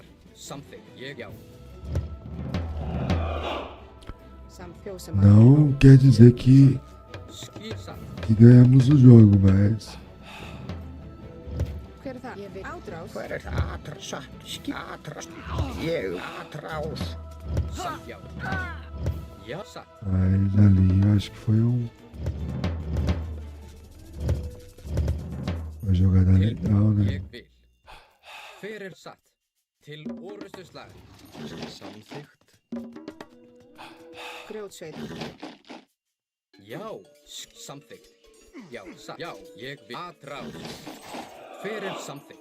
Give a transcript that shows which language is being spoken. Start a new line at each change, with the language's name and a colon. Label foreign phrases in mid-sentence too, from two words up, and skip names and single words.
Portuguese: Não quer dizer que ganhamos o jogo, mas ali eu acho que foi uma jogada legal, né?
Icelandic: Já, samþykkt. Já, ég vil aðrás. Hver samþykkt?